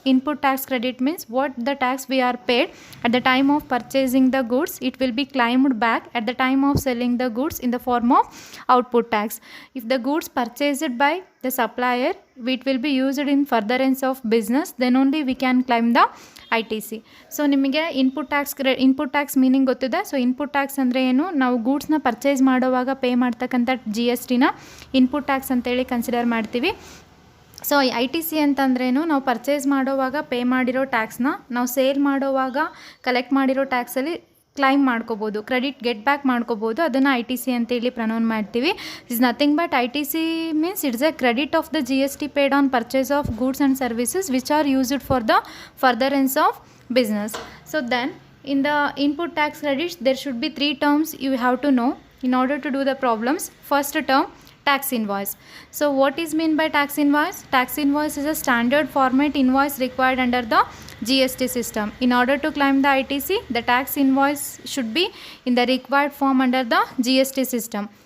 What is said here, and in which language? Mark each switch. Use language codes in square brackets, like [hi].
[en] Input tax credit means what the tax we are paid at the time of purchasing the goods, it will be claimed back at the time of selling the goods in the form of output tax. If the goods purchased by the supplier, it will be used in furtherance of business, then only we can claim the ITC. [kn] So ನಿಮಗೆ input tax meaning ಗೊತ್ತಿದೆ. So input tax ಅಂದರೆ ಏನು, ನಾವು ಗೂಡ್ಸ್ನ purchase ಮಾಡುವಾಗ pay ಮಾಡ್ತಕ್ಕಂಥ GSTನ input tax ಅಂತೇಳಿ consider ಮಾಡ್ತೀವಿ. So ITC ಅಂತಂದ್ರೇನು, ನಾವು ಪರ್ಚೇಸ್ ಮಾಡೋವಾಗ ಪೇ ಮಾಡಿರೋ ಟ್ಯಾಕ್ಸ್ನ ನಾವು ಸೇಲ್ ಮಾಡೋವಾಗ ಕಲೆಕ್ಟ್ ಮಾಡಿರೋ ಟ್ಯಾಕ್ಸಲ್ಲಿ ಕ್ಲೈಮ್ ಮಾಡ್ಕೋಬೋದು, ಕ್ರೆಡಿಟ್ ಗೆಟ್ ಬ್ಯಾಕ್ ಮಾಡ್ಕೋಬೋದು. ಅದನ್ನು ITC ಅಂತೇಳಿ ಪ್ರನೌನ್ ಮಾಡ್ತೀವಿ. [en] Is nothing but ITC means it's a credit of the GST paid on purchase of goods and services which are used for the furtherance of business. So then in the input tax credits there should be three terms you have to know in order to do the problems. First term, tax invoice. So what is mean by tax invoice? Tax invoice is a standard format invoice required under the GST system. In order to claim the ITC, the tax invoice should be in the required form under the GST system.